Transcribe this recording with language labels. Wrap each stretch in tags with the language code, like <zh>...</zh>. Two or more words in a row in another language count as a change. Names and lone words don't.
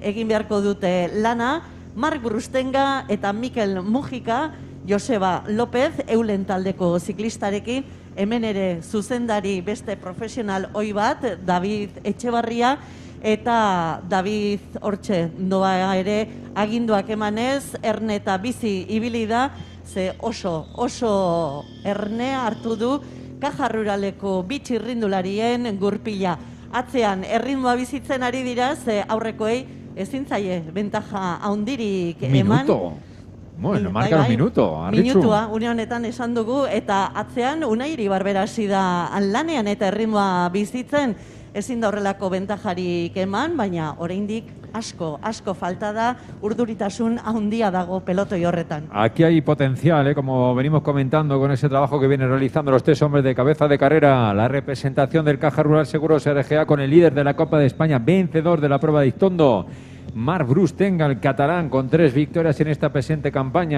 <eu>egin beharko dute lana, Mark Brustenga eta Mikel Mujika, Joseba López, Eulen taldeko ziklistarekin, hemen ere zuzendari beste profesional oi bat, David Etxebarria, eta David hortxe doa ere aginduak emanez, erne eta bizi ibili da, ze oso erne hartu du Caja Ruraleko 2 txirrindularien gurpila. Atzean erritmoa bizitzen ari dira, ze aurrekoei ezin zaie bentaja haundirik eman.</eu> <es>Minuto. Bueno, marca un minuto.</es> <eu>Minutua, une honetan esan dugu, eta atzean Unai Iribarber hasi da lanean eta erritmoa bizitzen, ezin da horrelako bentajarik eman, baina oraindik asko falta da, urduritasun handia dago pelotoi horretan.</eu> <es>Aquí hay potencial, como venimos comentando con ese trabajo que vienen realizando los 3 hombres de cabeza de carrera. La representación del Caja Rural Seguros RGA con el líder de la Copa de España, vencedor de la prueba de Iztondo, Marc Brustenga, el catalán, con 3 victorias en esta presente campaña.</es>